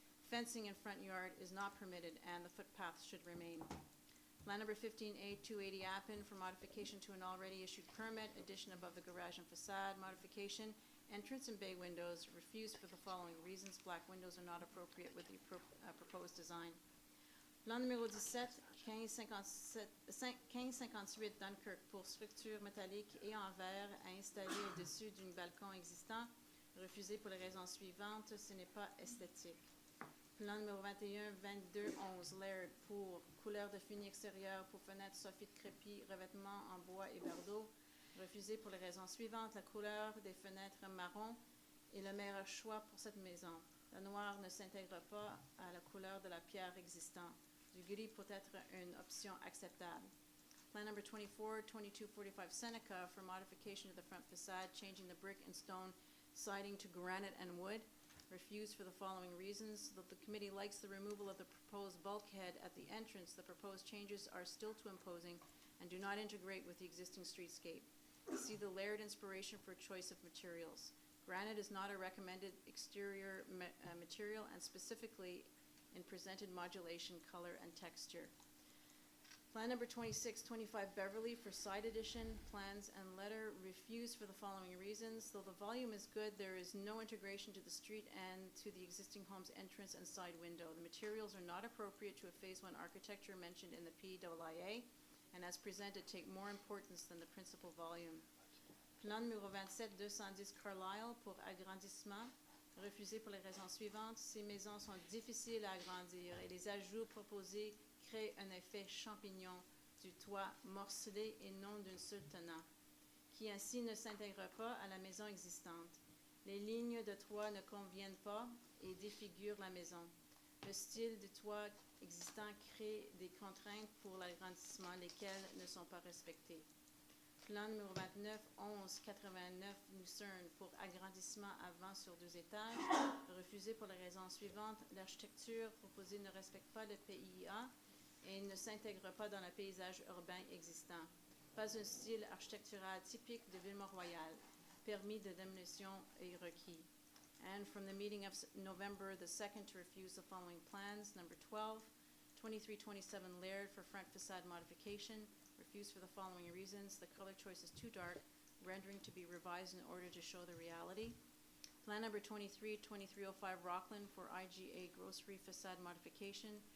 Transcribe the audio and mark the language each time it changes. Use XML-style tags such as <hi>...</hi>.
<en>Fencing in front yard is not permitted and the footpath should remain. Plan number 15A 280 Appin for modification to an already issued permit, addition above the garage and facade, modification, entrance and bay windows, refused for the following reasons. Black windows are not appropriate with the proposed design.</en> <fr>Plan numéro 17, 1558 Dunkirk pour structure métallique et en verre à installer au-dessus d'un balcon existant. Refusé pour les raisons suivantes, ce n'est pas esthétique. Plan numéro 21, 2211 Laird pour couleur de fini extérieure pour fenêtres Sophie de crépi, revêtement en bois et berdeau. Refusé pour les raisons suivantes, la couleur des fenêtres marron est le meilleur choix pour cette maison. Le noir ne s'intègre pas à la couleur de la pierre existante. Du gris peut être une option acceptable.</fr> <en>Plan number 24, 2245 Seneca for modification of the front facade, changing the brick and stone siding to granite and wood. Refused for the following reasons. Though the committee likes the removal of the proposed bulkhead at the entrance, the proposed changes are still too imposing and do not integrate with the existing streetscape. See the layered inspiration for choice of materials. Granite is not a recommended exterior material and specifically in presented modulation, color, and texture. Plan number 2625 Beverly for side addition, plans and letter refused for the following reasons. Though the volume is good, there is no integration to the street and to the existing home's entrance and side window. The materials are not appropriate to a Phase 1 architecture mentioned in the PIIA, and as presented take more importance than the principal volume.</en> <fr>Plan numéro 27 210 Carlisle pour agrandissement. Refusé pour les raisons suivantes. Ces maisons sont difficiles à agrandir et les ajouts proposés créent un effet champignon du toit morcelé et non d'un seul tenant, qui ainsi ne s'intègre pas à la maison existante. Les lignes de toit ne conviennent pas et défigurent la maison. Le style du toit existant crée des contraintes pour l'agrandissement, lesquelles ne sont pas respectées. Plan numéro 29, 1189 Lucerne pour agrandissement avant sur 2 étages. Refusé pour les raisons suivantes. L'architecture proposée ne respecte pas le PIA et ne s'intègre pas dans le paysage urbain existant. Pas un style architectural typique de Ville-Mont-Royal. Permis de démolition est requis.</fr> <en>And from the meeting of November the 2nd to refuse the following plans. Number 12, 2327 Laird for front facade modification. Refused for the following reasons. The color choice is too dark, rendering to be revised in order to show the reality. Plan number 23, 2305 Rockland for IGA grocery facade modification.</en>